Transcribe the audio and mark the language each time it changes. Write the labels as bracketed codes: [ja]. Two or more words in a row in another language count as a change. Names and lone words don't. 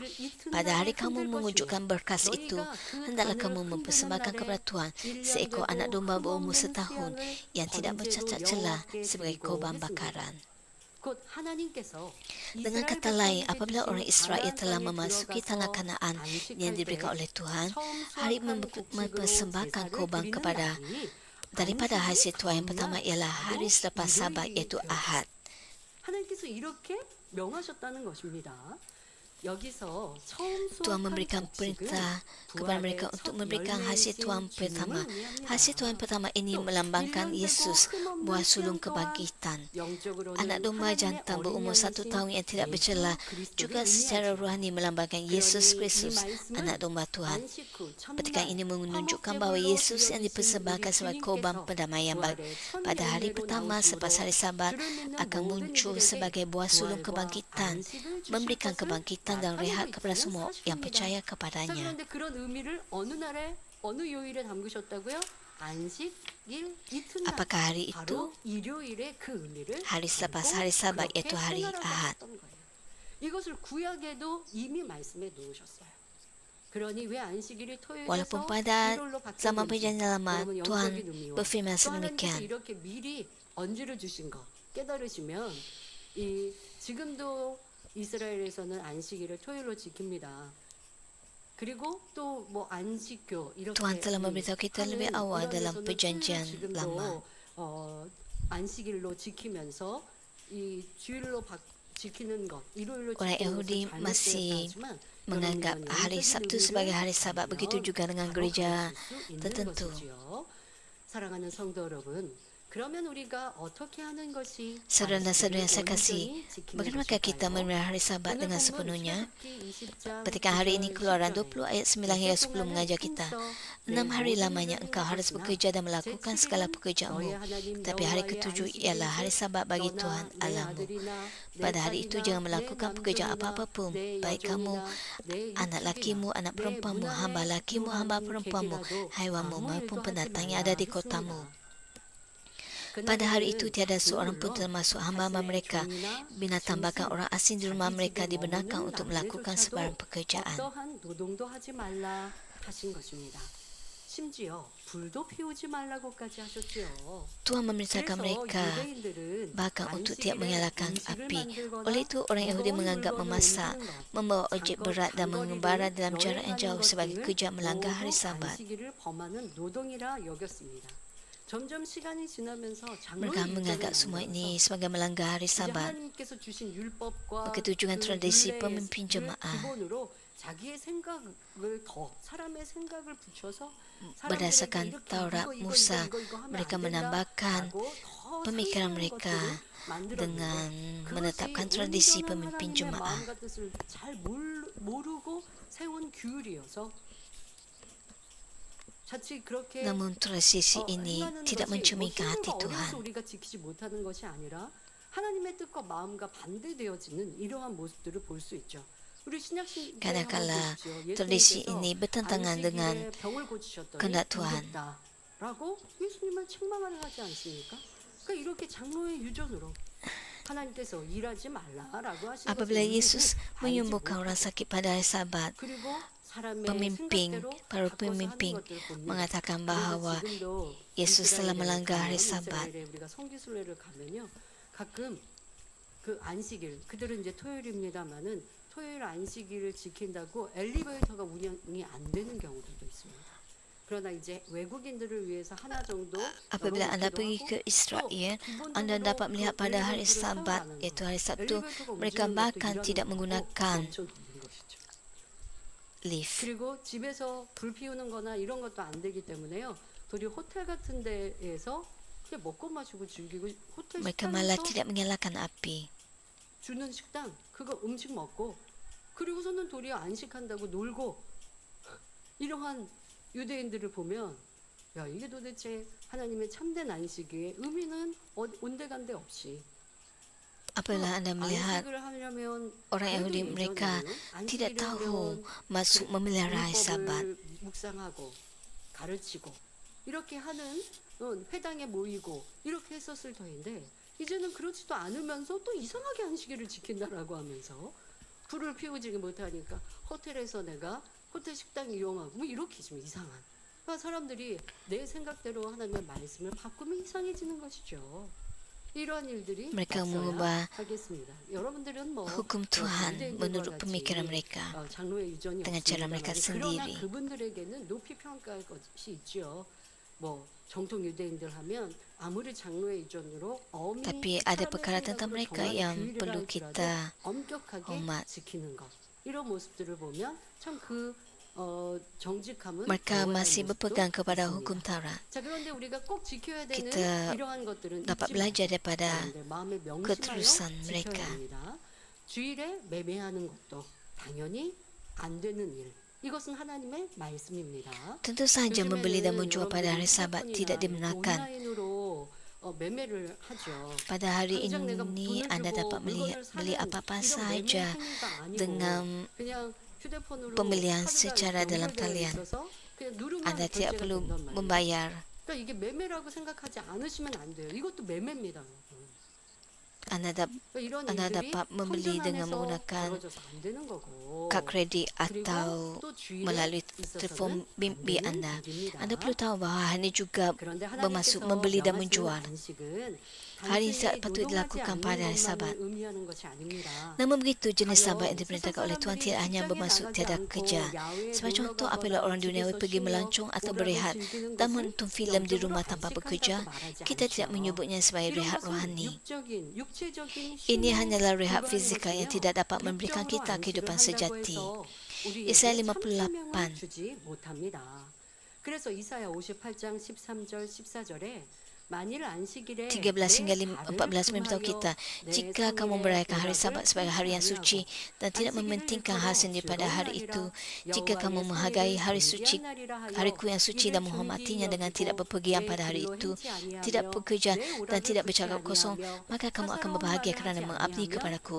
[ms] Pada hari kamu mengunjukkan berkas itu, hendaklah kamu mempersembahkan kepada Tuhan seekor anak domba berumur setahun yang tidak bercacat celah sebagai korban bakaran. Dengan kata lain, apabila orang Israel telah memasuki tanah Kanaan yang diberikan oleh Tuhan, hari mempersembahkan korban daripada hasil tuaian pertama ialah hari selepas Sabat iaitu Ahad. [ko] 하나님께서 이렇게 명하셨다는 것입니다. 여기서 처음 [ms] Tuhan memberikan perintah kepada mereka untuk memberikan hasil tuaian pertama. Hasil tuaian pertama ini melambangkan Yesus, buah sulung kebangkitan. Anak domba jantan berumur 1 tahun yang tidak bercela juga secara rohani melambangkan Yesus Kristus, anak domba Tuhan. Petikan ini menunjukkan bahawa Yesus yang dipersembahkan sebagai korban pendamaian pada hari pertama selepas hari Sabat akan muncul sebagai buah sulung kebangkitan, memberikan kebangkitan dan rehat kepada semua yang percaya kepadanya. [ko] 그런데 그런 의미를 어느 날에 어느 요일에 담그셨다고요? 안식일 이튿날. [ms] Apakah hari itu? [ko] 바로 일요일에 그 의미를 [ms] Hari selepas hari Sabat iaitu hari Ahad. [ko] 이것을 구약에도 이미 말씀해 놓으셨어요. 그러니 왜 안식일이 토요일에서 [ms] Walaupun pada [ko] 일요일로 [ms] zaman [ko] 바뀌었는지 [ms] perjanjian lama, [ko] 여러분 [ms] Tuhan [ko] 영적인 의미와 [ms] berfirman [ko] 또 하나님께서 [ms] sedemikian. [ko] 이렇게 미리 언지를 주신 거 깨달으시면 이 지금도 이스라엘에서는 안식일을 토요일로 지킵니다. 그리고 또 뭐 안식교 이렇게 [ms] Tuhan telah memberitahu kita lebih awal dalam [ko] 문화에서는 [ms] perjanjian [ko] 지금도 [ms] lama. [ko] 안식일로 지키면서 이 주일로 지키는 것 일요일로 [ms] Orang [ko] 지키는 [ms] Yahudi [ko] 것을 [ms] masih [ko] 잘못되었지만 [ms] menganggap hari Sabtu sebagai hari Sabat. Begitu juga dengan gereja tertentu. [ko] 사랑하는 성도 여러분, 그러면 우리가 어떻게 하는 것이 [ms] Saudara dan saudara yang saya [ko] 온전히 [ms] kasih, [ko] 지키는 [ms] bagaimanakah kita [ko] 것일까요? [ms] memelihara hari Sabat [ko] 오늘 [ms] dengan [ko] 본문 [ms] sepenuhnya? [ko] 출애굽기 20장 [ms] Petikan hari ini [ko] 9절 [ms] Keluaran [ko] 10절에 [ms] 20 ayat 9 hingga 10 mengajar kita. 6 hari lamanya engkau harus bekerja dan melakukan segala pekerjaanmu. Tapi hari ketujuh ialah hari Sabat bagi Tuhan Allahmu. Pada hari itu jangan melakukan pekerjaan apa-apa pun, baik kamu, anak lakimu, anak perempuanmu, hamba lakimu, hamba perempuanmu, haiwanmu maupun pendatang yang ada di kotamu. Pada hari itu tiada seorang pun termasuk hamba-hamba mereka, binatang bahkan orang asing di rumah mereka dibenarkan untuk melakukan sebarang pekerjaan. [ko] 어떠한 노동도 하지 말라 하신 것입니다. 심지어 불도 피우지 말라고까지 하셨지요. [ms] Tuhan memerintahkan mereka bahkan untuk tidak menyalakan api. Oleh itu orang Yahudi menganggap memasak, membawa objek berat dan mengembara dalam jarak yang jauh sebagai kerja melanggar hari Sabat. [ko] 안식일을 범하는 노동이라 여겼습니다. 점점 시간이 지나면서 [ms] Mereka menganggap semua ini sebagai melanggar hari Sabat. Begitu juga tradisi pemimpin jemaah. Berdasarkan Taurat Musa, mereka menambahkan pemikiran mereka dengan menetapkan tradisi pemimpin jemaah. Namun tradisi ini tidak mencerminkan hati Tuhan. [ko] 하나님의 뜻과 마음과 반대되어지는 이러한 모습들을 볼 수 있죠. 우리 신약시대에 [ms] Kadang-kala tradisi ini bertentangan dengan kehendak Tuhan. [ko] 라고 예수님을 책망을 하지 않습니까? 그러니까 이렇게 장로의 유전으로 하나님께서 일하지 말라라고 하신 [ms] Apabila Yesus menyembuhkan orang sakit pada hari Sabat, para pemimpin mengatakan bahawa Yesus telah melanggar hari Sabat. [ko] 가끔 그 안식일 그들은 이제 토요일입니다만은 토요일 안식일을 지킨다고 엘리베이터가 운영이 안 되는 경우들도 있습니다. 그러나 이제 외국인들을 위해서 하나 정도 [ms] Apabila anda [ko] 열어놓기도 [ms] pergi [ko] 하고, [ms] ke Israel, [ko] 또 [ms] anda [ko] 기본적으로 [ms] dapat melihat [ko] 그 [ms] pada hari [ko] 엘리베이터를 [ms] Sabat, [ko] 사용하는 [ms] iaitu [ko] 거. [ms] hari Sabtu, [ko] 엘리베이터가 [ms] mereka [ko] 움직이는 것도 [ms] bahkan [ko] 일하는 [ms] tidak [ko] 거. [ms] menggunakan [ko] 엄청 힘든 것이죠. [ms] lift. [ko] 그리고 집에서 불 피우는 거나 이런 것도 안 되기 때문에요. 도리 호텔 같은 데에서 그냥 먹고 마시고 즐기고, 호텔 [ms] Mereka malah [ko] 식당에서 [ms] tidak menyalakan api. [ko] 주는 식당 그거 음식 먹고, 그리고서는 도리어 안식한다고 놀고, 이러한 유대인들을 보면 야, 이게 도대체 하나님의 참된 안식의 의미는 온데간데 없이, [ms] Apabila anda melihat [ko] 안식을 하려면 [ms] orang Yahudi, mereka tidak tahu maksud memelihara hari Sabat. [ko] 율법을 묵상하고 가르치고 이렇게 하는 회당에 모이고 이렇게 했었을 터인데, 이제는 그렇지도 않으면서 또 이상하게 안식일을 지킨다라고 하면서 불을 피우지 못하니까 호텔에서 내가 호텔 식당 이용하고 뭐 이렇게 좀 이상한, 그러니까 사람들이 내 생각대로 하나님의 말씀을 바꾸면 이상해지는 것이죠. 이러한 일들이 [ms] Mereka [ko] 없어야 [ms] mengubah [ko] 하겠습니다. 여러분들은 뭐 [ms] hukum Tuhan menurut pemikiran mereka [ko] 장로의 유전이 [ms] dengan cara mereka [ko] 없습니다만, 그러나 [ms] sendiri. [ko] 그분들에게는 높이 평가할 것이 있죠. 뭐 정통 유대인들 하면 아무리 장로의 유전으로 어미 [ms] Tapi ada perkara tentang mereka yang perlu kita [ko] 엄격하게 [ms] hormat. [ko] 지키는 것, 이런 모습들을 보면 참 그 정직함은 [ms] Mereka [ko] 배워야 할 [ms] masih [ko] 모습도 [ms] berpegang kepada [ko] 있습니다. [ms] hukum Taurat. [ko] 자, 그런데 우리가 꼭 지켜야 되는 [ms] Kita [ko] 이러한 것들은 [ms] dapat [ko] 잊지 [ms] belajar [ko] 말고 [ms] daripada [ko] 여러분들 마음에 명심하여 [ms] keterusan [ko] 지켜야 [ms] mereka. [ko] 합니다. 주일에 매매하는 것도 당연히 안 되는 일. 이것은 하나님의 말씀입니다. [ms] Tentu saja membeli dan [ko] 요즘에는 [ms] menjual pada hari [ko] 여러분들이 [ms] Sabat [ko] 휴대폰이나 [ms] tidak [ko] 이렇게 [ms] dibenarkan. [ko] 온라인으로 매매를 하죠. [ms] Pada hari [ko] 당장 내가 [ms] ini [ko] 돈을 [ms] anda [ko] 주고 [ms] dapat [ko] 물건을 [ms] beli [ko] 사는 [ms] apa-apa [ko] 이런 [ms] saja [ko] 매매 행위가 아니고 [ms] dengan [ko] 그냥 휴대폰으로 [ms] pembelian [ko] 카드가 [ms] secara dalam [ko] 연결되어 [ms] talian. [ko] 있어서 그냥 누르면 [ms] Anda tidak [ko] 결제가 [ms] perlu [ko] 된단 말이에요. [ms] membayar. [ko] 그러니까 이게 매매라고 생각하지 않으시면 안 돼요. 이것도 매매입니다. [ms] Anda [ko] 그러니까 이런 [ms] anda [ko] 일들이 [ms] dapat membeli [ko] 성전 [ms] dengan [ko] 안에서 [ms] menggunakan [ko] 벌어져서 안 되는 거고. [ms] kad kredit [ko] 그리고 [ms] atau [ko] 또 주일에 [ms] melalui telefon [ko] 있어서는 안 [ms] bimbit [ko] 되는 [ms] anda. [ko] 일입니다. [ms] Anda perlu tahu bahawa ini juga [ko] 그런데 [ms] bermaksud [ko] 하나님께서 [ms] membeli dan [ko] 명하시는 [ms] menjual. [ko] 안식은 [ms] Hari [ko] 단순히 [ms] Sabat patut [ko] 노동하지 [ms] dilakukan [ko] 않는 [ms] pada hari [ko] 것만을 [ms] Sabat. [ko] 의미하는 것이 아닙니다. [ms] Namun begitu, jenis [ko] 가령 [ms] sabat yang diperintahkan oleh Tuhan [ko] 세상 [ms] tidak hanya [ko] 사람들이 [ms] bermaksud [ko] 직장에 [ms] tiada [ko] 나가지 [ms] kerja. [ko] 않고 야외에 [ms] Sebagai [ko] 놀러 [ms] contoh, [ko] 가거나 [ms] apabila orang duniawi [ko] 집에서 [ms] pergi [ko] 쉬며 [ms] melancong atau [ko] 오락을 [ms] berehat [ko] 즐기는 [ms] dan [ko] 것을 [ms] menonton filem di [ko] 영적으로 [ms] rumah tanpa bekerja, [ko] 안식한다고 말하지 [ms] kita tidak [ko] 않죠. [ms] menyebutnya sebagai [ko] 이런 [ms] rehat [ko] 것은 [ms] rohani. [ko] 육체적인 [ms] Ini [ko] 쉼에 [ms] hanyalah rehat [ko] 불과한 [ms] fizikal yang [ko] 것이며 [ms] tidak dapat memberikan [ko] 육적으로 [ms] kita [ko] 안식을 [ms] kehidupan [ko] 한다고 [ms] sejati. [ko] 해서 우리에게 [ms] Yesaya [ko] 참 [ms] 58 [ko] 생명을 주지 못합니다. 그래서 이사야 58장 13절 14절에 만일 안식일에 [ms] 13 hingga 14 memberitahu kita, jika kamu merayakan hari Sabat sebagai hari yang suci dan tidak mementingkan hal sendiri pada hari itu, jika kamu menghargai hariku yang suci dan menghormatinya dengan tidak berpergian pada hari itu, tidak bekerja dan tidak bercakap kosong, maka kamu akan berbahagia kerana mengabdi kepadaku.